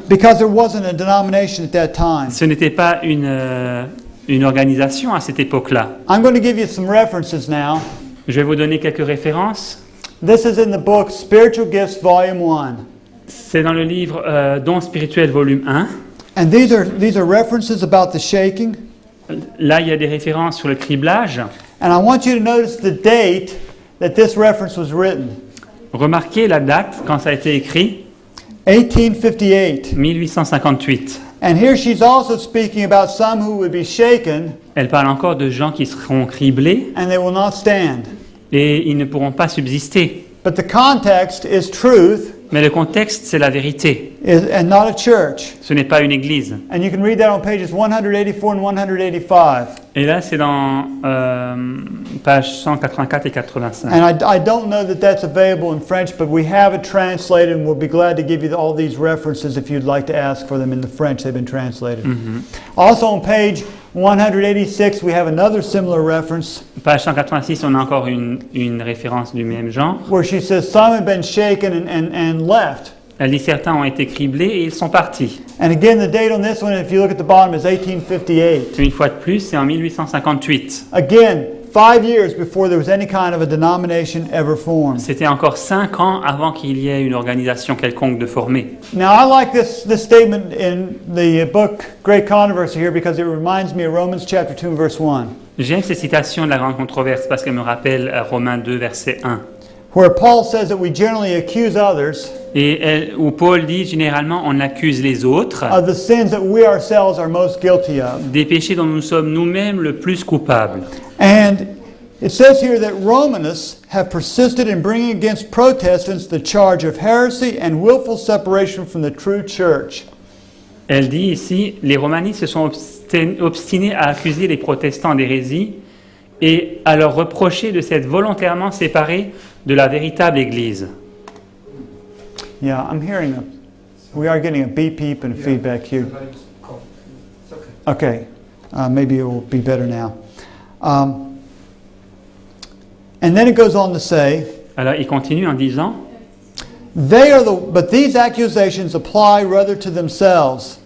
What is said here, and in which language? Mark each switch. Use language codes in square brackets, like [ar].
[en] because there wasn't a denomination at that time. [fr] Ce n'était pas une organisation à cette époque-là. [en] I'm going to give you some references now. [fr] Je vais vous donner quelques références. [en] This is in the book Spiritual Gifts, Volume 1. [fr] C'est dans le livre Dons spirituels, volume 1. [en] And these are references about the shaking. [fr] Là, il y a des références sur le criblage. [en] And I want you to notice the date that this reference was written. [fr] Remarquez la date quand ça a été écrit, [en] 1858. [fr] 1858. [en] And here she's also speaking about some who would be shaken [fr] Elle parle encore de gens qui seront criblés [en] and they will not stand. [fr] et ils ne pourront pas subsister. [en] But the context is truth [fr] Mais le contexte, c'est la vérité. [en] and not a church. [fr] Ce n'est pas une église. [en] And you can read that on pages 184 and 185. [fr] Et là, c'est dans pages 184 et 85. [en] And I don't know that that's available in French, but we have it translated, and we'll be glad to give you all these references if you'd like to ask for them in the French. They've been translated. Also on page 186, we have another similar reference [fr] Page 186, on a encore une référence du même genre. [en] where she says, some have been shaken and left. [fr] Elle dit certains ont été criblés et ils sont partis. [en] And again, the date on this one, if you look at the bottom, is 1858. [fr] Une fois de plus, c'est en 1858. [en] Again, 5 years before there was any kind of a denomination ever formed. [fr] C'était encore 5 ans avant qu'il y ait une organisation quelconque de formée. [en] Now, I like this statement in the book Great Controversy here because it reminds me of Romans chapter 2 and verse 1, [fr] J'aime ces citations de la grande controverse parce qu'elles me rappellent Romains 2, verset 1. [en] where Paul says that we generally accuse others [fr] Où Paul dit généralement on accuse les autres [en] of the sins that we ourselves are most guilty of. [fr] des péchés dont nous sommes nous-mêmes le plus coupables. [en] And it says here that Romanists have persisted in bringing against Protestants the charge of heresy and willful separation from the true church. [fr] Elle dit ici, les romanistes se sont obstinés à accuser les protestants d'hérésie et à leur reprocher de s'être volontairement séparés de la véritable Église. [en] Yeah, I'm hearing we are getting a beep beep and feedback here. Okay, maybe it will be better now. And then it goes on to say, [fr] Alors il continue en disant, [en] but these accusations apply rather to themselves.